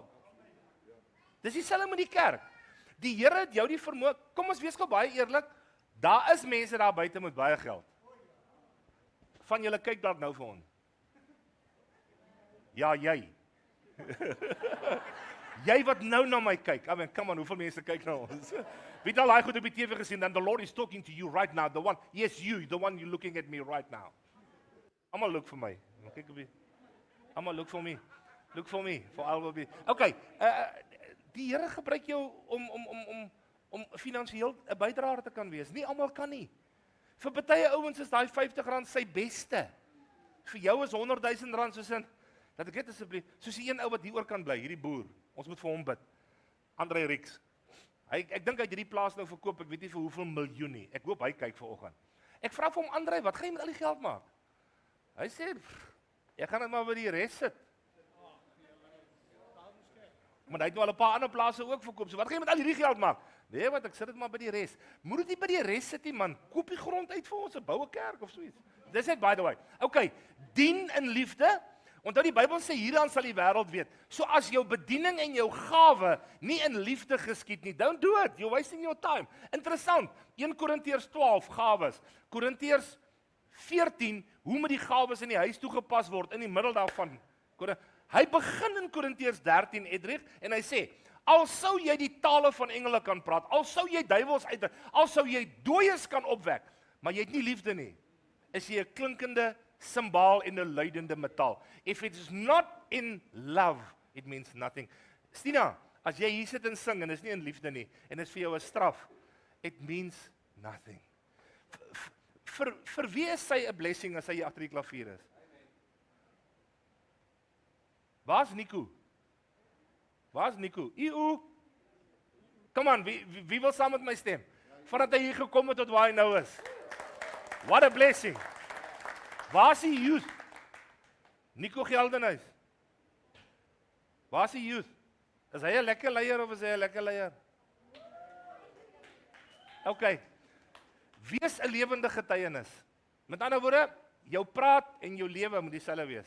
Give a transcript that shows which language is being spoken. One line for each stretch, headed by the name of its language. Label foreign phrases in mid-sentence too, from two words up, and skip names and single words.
Afrikaans: Dis dieselfde met die kerk. Die Here het jou die vermoë, kom ons wees gou baie eerlik, daar is mense daar buite met baie geld. Van julle kyk dalk nou vir ons. Ja, jy. Jy wat nou na my kyk.
English: I mean, come on,
Afrikaans: hoeveel mense kyk na ons? Wie het al daai goed op die TV gesien?
English: Dan the Lord is talking to you right now. The one, yes you, the one you're looking at me right now.
Afrikaans: Almal look vir my. Kyk op die. Almal
English: look for me. Look for me. For all will be.
Afrikaans: Okay, die Here gebruik jou om finansiëel 'n bydraer te kan wees. Nie almal kan nie. Vir baie ouens is daai R50 sy beste. Vir jou is R100,000 soos in, dat ek dit asseblief, soos die een ou wat hier oor kan bly, hierdie boer. Ons moet vir hom bid. Andre Rix. Ek dink hy het hierdie plaas nou verkoop, ek weet nie vir hoeveel miljoen nie. Ek hoop hy kyk vanoggend. Ek vra vir hom, Andre, wat gaan jy met al die geld maak? Hy sê, ek gaan dit maar by die res sit. Maar hy het nou al 'n paar ander plase ook verkoop. So wat gaan jy met al hierdie geld maak? Nee, wat ek sit dit maar by die res. Moet dit nie by die res sit nie, man. Koop die grond uit vir ons, 'n boue kerk of so iets. Dis net
English: by the way.
Afrikaans: Okay, dien in liefde. Onthou die Bybel sê hieraan sal die wêreld weet. So as jou bediening en jou gawe nie in liefde geskied nie,
English: don't do it. You're wasting your time.
Afrikaans: Interessant. 1 Korintiërs 12 gawes. Korintiërs 14, hoe moet die gawes in die huis toegepas word in die middel daarvan? Hy begin in Korintiërs 13 Edrich en hy sê, al sou jy die tale van engele kan praat, al sou jy duiwels uitdryf, al sou jy dooies kan opwek, maar jy het nie liefde nie, is jy 'n klinkende simbaal en 'n luidende metaal.
English: If it is not in love, it means nothing.
Afrikaans: Stina, as jy hier sit en sing en is nie in liefde nie, en is vir jou 'n straf,
English: it means nothing.
Afrikaans: Vir wie is sy 'n blessing as hy agter die klavier is? Waar's Nico? Waar's Nico?
English: Come on,
Afrikaans: wie wil saam met my stem? Vandat hy hier gekom het tot waar hy nou is.
English: What a blessing.
Afrikaans: Waar's die youth? Nico Geldenhuis. Waar's die youth? Is hy 'n lekker leier of is hy 'n lekker leier? Okay. Wees 'n lewende getuienis. Met ander woorde, jou praat en jou lewe moet dieselfde wees.